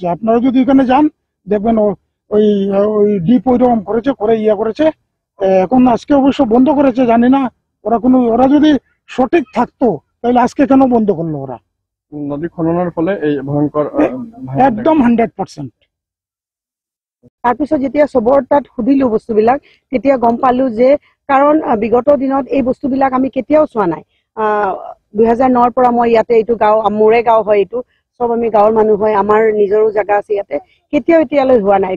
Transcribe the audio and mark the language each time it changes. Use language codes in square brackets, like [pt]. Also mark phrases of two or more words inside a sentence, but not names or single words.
[bn] আপনারা যদি এখানে যান দেখবেন ওই ওই ডিপ ওইরকম করেছে, করে করেছে। এখন আজকে অবশ্য বন্ধ করেছে, জানি না ওরা যদি সঠিক থাকতো তাহলে আজকে কেন বন্ধ করলো ওরা। নদী খননের ফলে এই ভয়ঙ্কর একদম 100%। [as] তাৰপিছত যেতিয়া চবৰ তাত সুধিলো বস্তুবিলাক, তেতিয়া গম পালো যে কাৰণ বিগত দিনত এই বস্তুবিলাক আমি কেতিয়াও চোৱা নাই। 2009ৰ পৰা মই ইয়াতে, এইটো গাঁও মোৰে গাঁও হয়, এইটো চব আমি গাঁৱৰ মানুহ হয়, আমাৰ নিজৰো জেগা আছে ইয়াতে, কেতিয়াও এতিয়ালৈ হোৱা নাই।